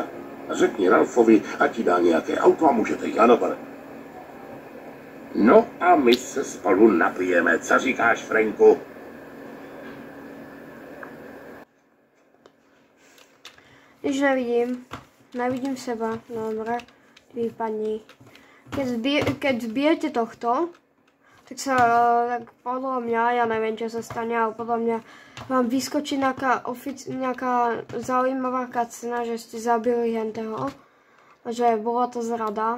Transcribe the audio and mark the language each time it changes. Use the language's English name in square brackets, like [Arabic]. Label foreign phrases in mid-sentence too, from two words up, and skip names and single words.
[Czech] Řekni Ralfovi, ať ti dá nějaké auto a můžete jít. Ano, pane. No a my se spolu napijeme. Co říkáš, Franku? Když nevidím seba, [Slovak] dobre, vypadni. Keď zbijete tohto, tak podľa mňa, ja neviem, čo sa stane, ale podľa mňa vám vyskočí nejaká zaujímavá cutscena, že ste zabili henteho, že bola to zrada.